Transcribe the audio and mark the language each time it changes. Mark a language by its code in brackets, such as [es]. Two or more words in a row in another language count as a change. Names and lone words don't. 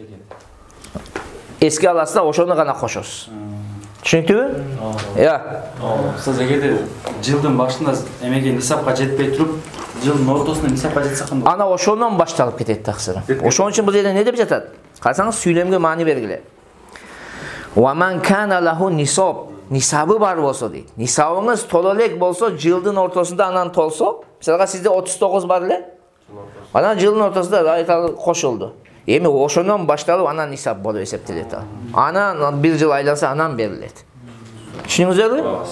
[ky] Эске аласыз да ошону гана кошосуз. Түшүнүктүүбү? Сиз эгерде жылдын башында эмеге нисапка жетпей туруп, жылдын ортосунда нисапка жетсе кандай? Ана ошондон башталып кетет таксыры. Ошон үчүн бул жерде не деп жатат? Карасаңыз сүйлөмгө маани бергиле. [ar] ومن كان له نصاب, [ky] нисабы бар болсо дейт. Нисабыңыз толо элек болсо, жылдын ортосунда анан толсо, мисалга сизде 39 бар эле. Анан жылдын ортосунда айталы кошулду. Эми ошондон башталып анан нисап болуп эсептелет. Анан 1 жыл айланса анан берилет. Түшүнүңүздөрбү?